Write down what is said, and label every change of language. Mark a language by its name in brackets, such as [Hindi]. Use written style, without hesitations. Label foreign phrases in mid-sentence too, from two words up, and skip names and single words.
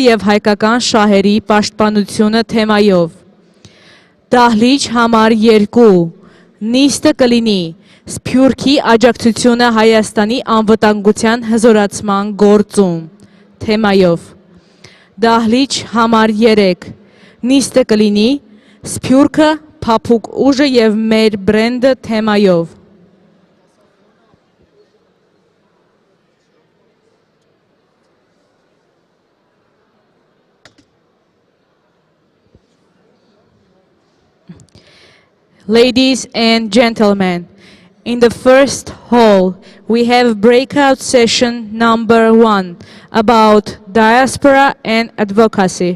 [Armenian] եւ հայկական շահերի պաշտպանությունը թեմայով։ Դահլիճ համար 2, նիստը կլինի Սփյուռքի աջակցությունը Հայաստանի անվտանգության հզորացման գործում թեմայով։ Դահլիճ համար 3, նիստը կլինի Սփյուռքը փափուկ ուժը եւ մեր բրենդը թեմայով։ [English] Ladies and gentlemen, in the first hall, we have breakout session number 1 about diaspora and advocacy.